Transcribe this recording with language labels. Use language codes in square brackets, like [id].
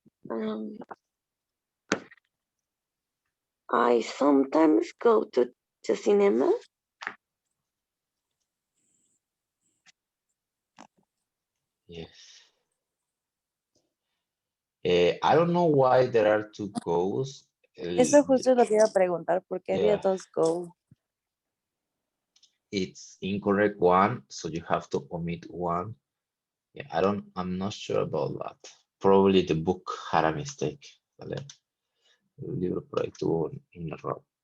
[en] Um, I sometimes go to the cinema. Yes. I don't know why there are two goals. [es] Eso justo es lo que iba a preguntar, porque había [en] Yeah, [es] dos go. [en] it's incorrect one, so you have to omit one. Yeah, I'm not sure about that. Probably the book had a mistake. [es] ¿Vale? El libro por ahí tuvo un error.